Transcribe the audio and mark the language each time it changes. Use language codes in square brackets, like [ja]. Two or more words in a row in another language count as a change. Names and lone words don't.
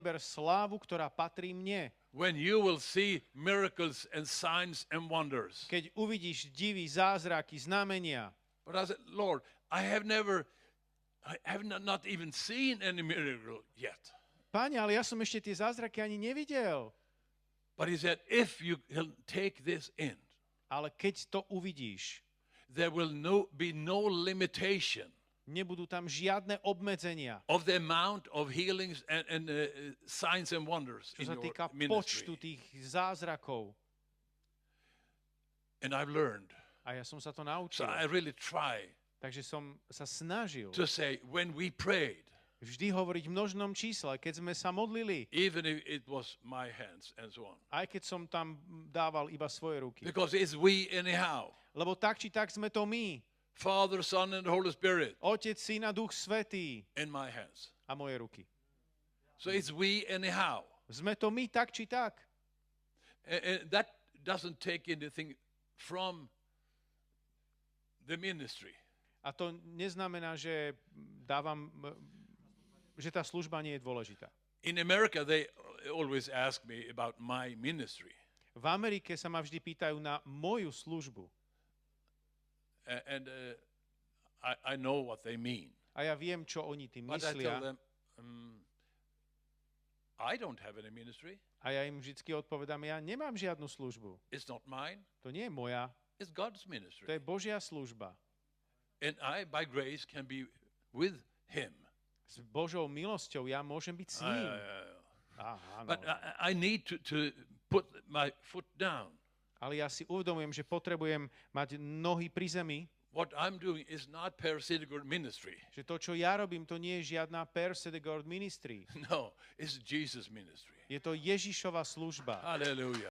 [sk] slávu, ktorá patrí mne. [en] When you will see miracles and signs and wonders. [sk] Keď uvidíš divy, zázraky, znamenia. [en] But I said, Lord, I have not even seen any miracle yet. [sk] Pane, ale ja som ešte tie zázraky ani nevidel. [en] But he said, if you take this in, [sk] Ale keď to uvidíš, [en] there will be no limitation [sk] nebudú tam žiadne obmedzenia. [en] of the amount of healings and signs and wonders in [sk] Čo sa [en] your [sk] týka počtu [en] ministry. [sk] tých zázrakov. [en] And I've learned. [sk] A ja som sa to [en] So [sk] naučil. [en] I really try [sk] Takže som sa snažil [en] to say, when we prayed, [sk] vždy hovoriť v množnom čísle, keď sme sa modlili, [en] even if it was my hands and so on. [sk] aj keď som tam dával iba svoje ruky. [en] Because it's we anyhow. [sk] Lebo tak či tak sme to my. [en] Father, Son, and the Holy Spirit [sk] Otec, Syn a Duch Svätý [en] in my hands. [sk] a moje ruky. [en] So it's we anyhow. [sk] Sme to my tak či tak. [en] And that doesn't take anything from the ministry. [sk] A to neznamená, že že tá služba nie je dôležitá. [en] In America, they always ask me about my ministry. [sk] V Amerike sa ma vždy pýtajú na moju službu. [en] And I know what they mean. [sk] A ja viem, čo oni tým [en] But I tell [sk] myslia. [en] them, I don't have any ministry. [sk] A ja im vždy odpovedám, ja nemám žiadnu službu. [en] It's not mine. [sk] To nie je moja, [en] It's God's [sk] to [en] ministry. [sk] je Božia služba. [en] And I, by grace, can be with Him. [sk] S Božou milosťou ja môžem byť s ním. Áno. [en] But I need to put my foot down. [sk] Ale ja si uvedomujem, že potrebujem mať nohy pri zemi, [en] What I'm doing is not parasitical ministry. [sk] že to, čo ja robím, to nie je žiadna [en] per sedegord ministry. No, it's Jesus' ministry. [sk] Je to Ježišova služba. [en] Hallelujah.